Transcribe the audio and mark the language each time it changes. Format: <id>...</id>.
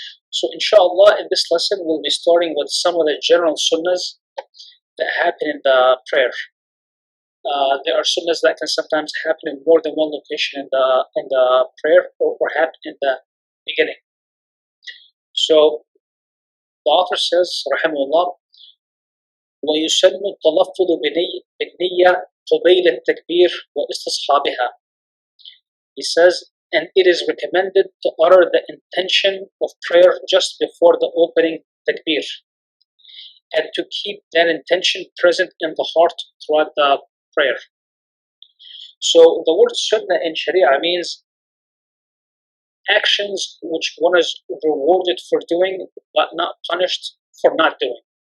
<en>So inshallah, in this lesson, we'll be starting with some of the general sunnahs that happen in the prayer. there are sunnahs that can sometimes happen in more than one location in the prayer, or happen in the beginning. So the author says,</en> <ar>rahimahullah, ويسن التلفظ بالنية قبيل التكبير واستصحابها.</ar> <en>He says, and it is recommended to utter the intention of prayer just before the opening takbir, and to keep that intention present in the heart throughout the prayer. So the word sunnah in Sharia means actions which one is rewarded for doing but not punished for not doing.</en>